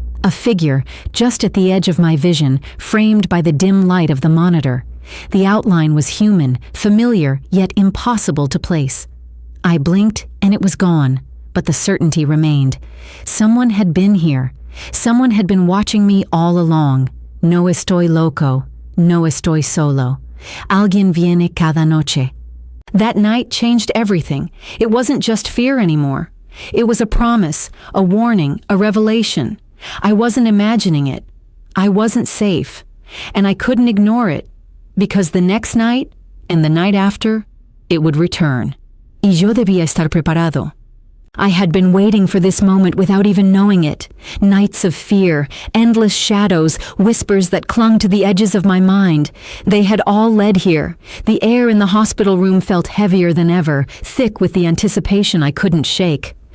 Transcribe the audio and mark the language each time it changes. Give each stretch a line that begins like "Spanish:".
English: A figure, just at the edge of my vision, framed by the dim light of the monitor. The outline was human, familiar, yet impossible to place. I blinked, and it was gone, but the certainty remained. Someone had been here. Someone had been watching me all along.
Spanish: No estoy loco. No estoy solo. Alguien viene cada noche.
English: That night changed everything. It wasn't just fear anymore. It was a promise, a warning, a revelation. I wasn't imagining it. I wasn't safe. And I couldn't ignore it, because the next night, and the night after, it would return.
Spanish: Y yo debía estar preparado.
English: I had been waiting for this moment without even knowing it. Nights of fear, endless shadows, whispers that clung to the edges of my mind. They had all led here. The air in the hospital room felt heavier than ever, thick with the anticipation I couldn't shake.